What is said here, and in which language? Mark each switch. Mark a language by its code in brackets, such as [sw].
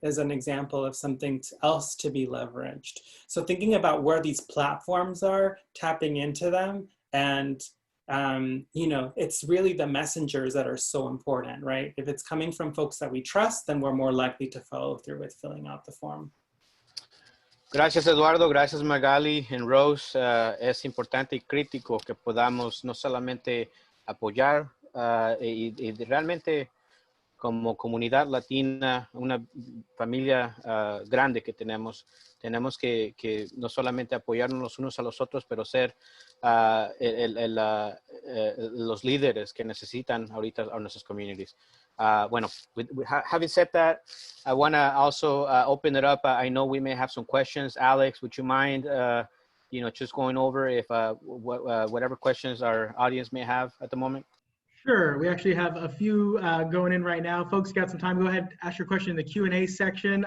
[en] As an example of something else to be leveraged. So thinking about where these platforms are, tapping into them, and it's really the messengers that are so important, right? If it's coming from folks that we trust, then we're more likely to follow through with filling out the form. [es] Gracias, Eduardo. Gracias, Magali and Rose. Es importante y crítico que podamos no solamente apoyar y realmente como comunidad latina, una familia grande que tenemos que no solamente apoyarnos los unos a los otros, pero ser los líderes que necesitan ahorita a nuestras communities. [en] Bueno, having said that, I want to also open it up. I know we may have some questions. Alex, would you mind, just going over if whatever questions our audience may have at the moment? Sure. We actually have a few going in right now. Folks, got some time, go ahead, ask your question in the Q&A section.